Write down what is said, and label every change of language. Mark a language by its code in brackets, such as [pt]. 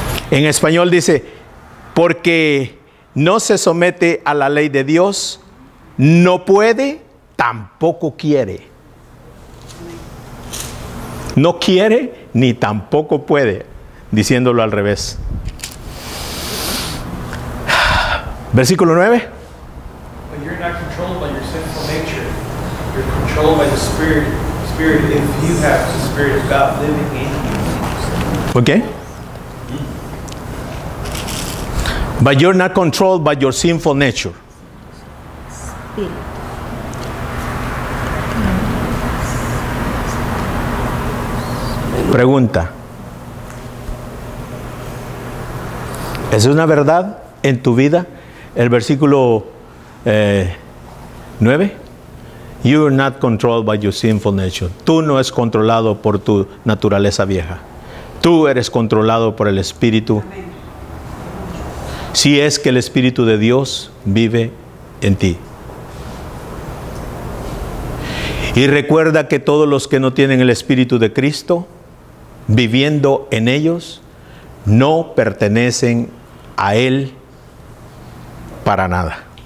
[es] En español dice, porque no se somete a la ley de Dios, no puede, tampoco quiere. No quiere ni tampoco puede, diciéndolo al revés. Versículo 9. [en] But you're not controlled by your sinful nature. You're controlled by the Spirit if you have the Spirit of God living in you. [es] ¿Ok? [en] But you're not controlled by your sinful nature. [es] Pregunta. ¿Es una verdad en tu vida? El versículo 9. [en] You are not controlled by your sinful nature. [es] Tú no eres controlado por tu naturaleza vieja. Tú eres controlado por el Espíritu. Si es que el Espíritu de Dios vive en ti. Y recuerda que todos los que no tienen el Espíritu de Cristo viviendo en ellos no pertenecen a Él para nada.